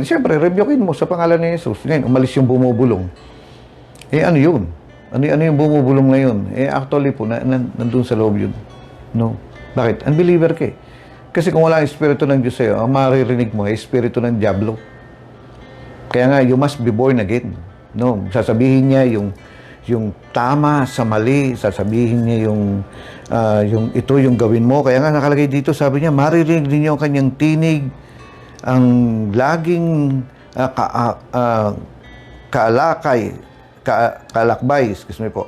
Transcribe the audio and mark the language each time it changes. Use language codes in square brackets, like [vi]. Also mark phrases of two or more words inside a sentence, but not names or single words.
[tl] Siyempre, rebukin mo sa pangalan ni Jesus. Ngayon, umalis yung bumubulong. Ano yun? Ano yung bumubulong na yun? Actually po, nandun sa loob yun. No? Bakit? Unbeliever ka Kasi kung wala ang Espiritu ng Diyos sa'yo, ang maririnig mo ay Espiritu ng Diablo. Kaya nga, [en] you must be born again. No? [tl] Sasabihin niya yung tama sa mali, sasabihin niya yung ito yung gawin mo. Kaya nga nakalagay dito, sabi niya, maririnig ninyo ang kanyang tinig, ang laging kalakbay, [en] excuse me [tl] po.